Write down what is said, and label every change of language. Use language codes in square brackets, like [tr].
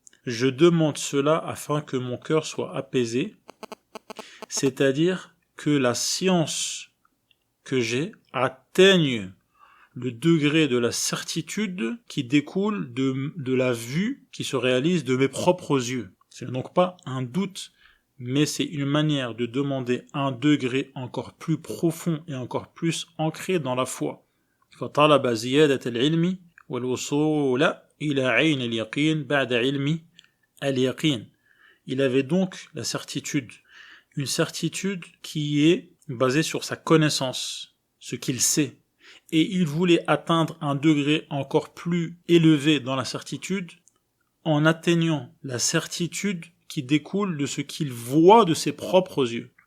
[fr] Je demande cela afin que mon cœur soit apaisé, c'est-à-dire que la science que j'ai atteigne le degré de la certitude qui découle de la vue qui se réalise de mes propres yeux. C'est donc pas un doute, mais c'est une manière de demander un degré encore plus profond et encore plus ancré dans la foi. [ar] فطلب زيادة العلم والوصول إلى عين اليقين بعد علم اليقين. [fr] Il avait donc la certitude, une certitude qui est basée sur sa connaissance, ce qu'il sait. Et il voulait atteindre un degré encore plus élevé dans la certitude en atteignant la certitude qui découle de ce qu'il voit de ses propres yeux.